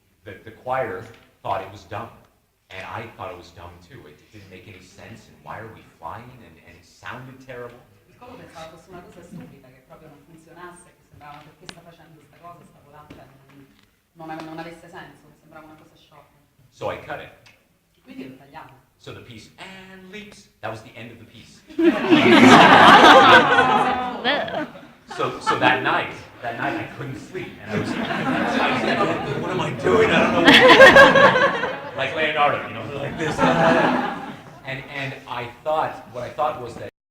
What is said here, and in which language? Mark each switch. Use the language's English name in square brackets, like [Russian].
[English] The choir thought it was dumb, and I thought it was dumb too. It didn't make any sense, and why are we flying, and it sounded terrible. [Italian] Il coro pensava fosse una cosa stupida, che proprio non funzionasse, che sembrava perché sta facendo questa cosa, sta volando, non avesse senso, sembrava una cosa sciocca. [English] So I cut it. [Italian] Quindi lo tagliamo. [English] So the piece, and leaps, that was the end of the piece. So that night I couldn't sleep, and I was like, what am I doing? I don't know. Like Leonardo, like this. And what I thought was that